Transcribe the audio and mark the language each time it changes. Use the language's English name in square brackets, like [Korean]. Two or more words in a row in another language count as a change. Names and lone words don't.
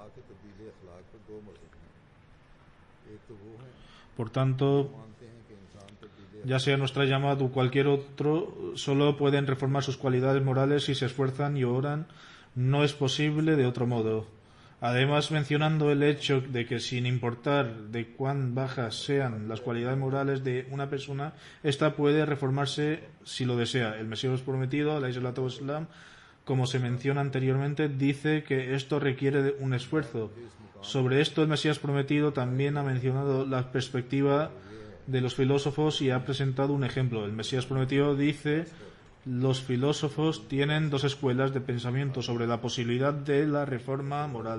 [Spanish] Por tanto, ya sea nuestra llamada o cualquier otro, solo pueden reformar sus cualidades morales si se esfuerzan y oran. No es posible de otro modo. Además, mencionando el hecho de que, sin importar de cuán bajas sean las cualidades morales de una persona, ésta puede reformarse si lo desea. El Mesías prometido, [Arabic] عليه الصلاة والسلام, [Spanish] como se menciona anteriormente, dice que esto requiere de un esfuerzo. Sobre esto, el Mesías prometido también ha mencionado la perspectiva de los filósofos y ha presentado un ejemplo. El Mesías prometido dice: Los filósofos tienen dos escuelas de pensamiento sobre la posibilidad de la reforma moral.